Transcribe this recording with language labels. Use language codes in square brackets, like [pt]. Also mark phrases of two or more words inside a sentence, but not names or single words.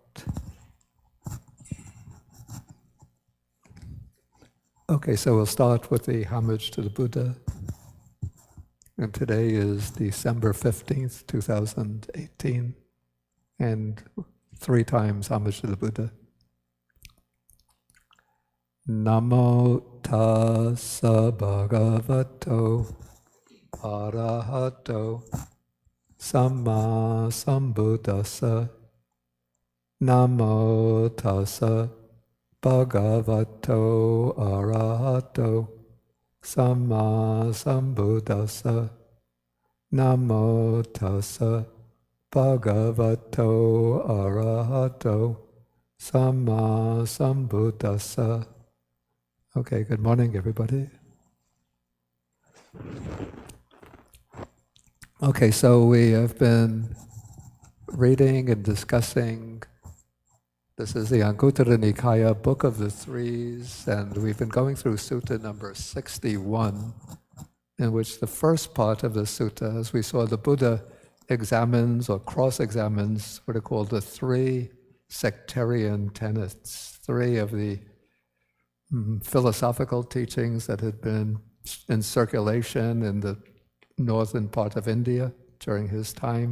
[en] Okay, so we'll start with the homage to the Buddha. And today is December 15th, 2018. And 3 times homage to the Buddha. [pi] Namo tassa bhagavato arahato samma sambuddhassa. Namo tassa bhagavato arahato samma sambuddhassa. Namo tassa bhagavato arahato samma sambuddhassa. [en] Okay, good morning, everybody. Okay, so we have been reading and discussing. This is the Anguttara Nikaya, Book of the Threes, and we've been going through Sutta number 61, in which the first part of the Sutta, as we saw, the Buddha examines or cross-examines what are called the 3 sectarian tenets, 3 of the philosophical teachings that had been in circulation in the northern part of India during his time.